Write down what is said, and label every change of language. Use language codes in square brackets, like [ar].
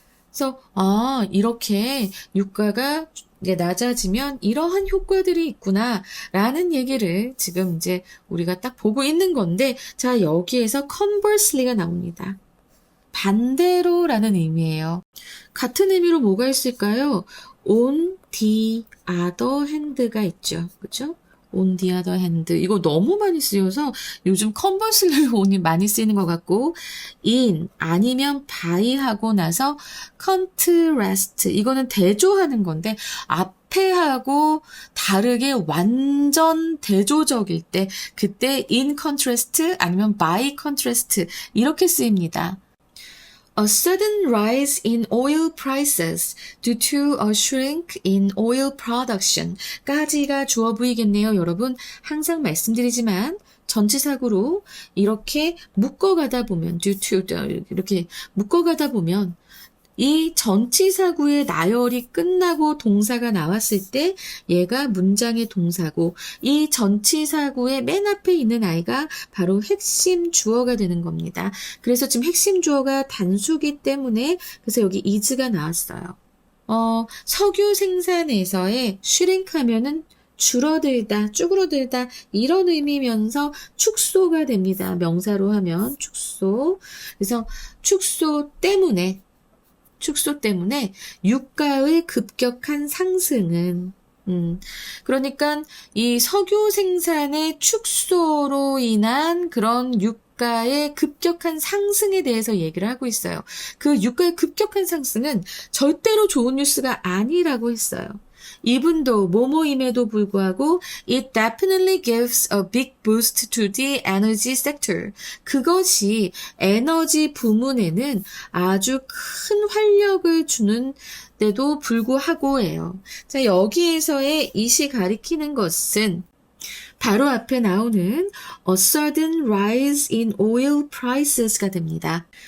[ko] 그래서 이렇게 유가가 낮아지면 이러한 효과들이 있구나라는 얘기를 지금 이제 우리가 딱 보고 있는 건데, 자, 여기에서 conversely가 나옵니다. 반대로라는 의미예요. 같은 의미로 뭐가 있을까요? [en] on the other hand [ko] 가 있죠. 그죠? [en] on the other hand. [ko] 이거 너무 많이 쓰여서 요즘 conversery로 on이 많이 쓰이는 것 같고, in 아니면 by 하고 나서 contrast. 이거는 대조하는 건데 앞에 하고 다르게 완전 대조적일 때 그때 in contrast 아니면 by contrast 이렇게 쓰입니다. [en] A sudden rise in oil prices due to a shrink in oil production [ko] 까지가 주어 보이겠네요. 여러분 항상 말씀드리지만 전치사구로 이렇게 묶어가다 보면 due to 이렇게 묶어가다 보면 이 전치사구의 나열이 끝나고 동사가 나왔을 때 얘가 문장의 동사고 이 전치사구의 맨 앞에 있는 아이가 바로 핵심 주어가 되는 겁니다. 그래서 지금 핵심 주어가 단수기 때문에 그래서 여기 is가 나왔어요. 석유 생산에서의 슈링크하면은 줄어들다, 쭈그러들다 이런 의미면서 축소가 됩니다. 명사로 하면 축소. 그래서 축소 때문에 유가의 급격한 상승은 그러니까 이 석유 생산의 축소로 인한 그런 유가의 급격한 상승에 대해서 얘기를 하고 있어요. 그 유가의 급격한 상승은 절대로 좋은 뉴스가 아니라고 했어요. 이분도 뭐뭐임에도 불구하고 [en] it definitely gives a big boost to the energy sector. [ko] 그것이 에너지 부문에는 아주 큰 활력을 주는 데도 불구하고예요. 자, 여기에서의 이시 가리키는 것은 바로 앞에 나오는 [en] a sudden rise in oil prices [ko] 가 됩니다.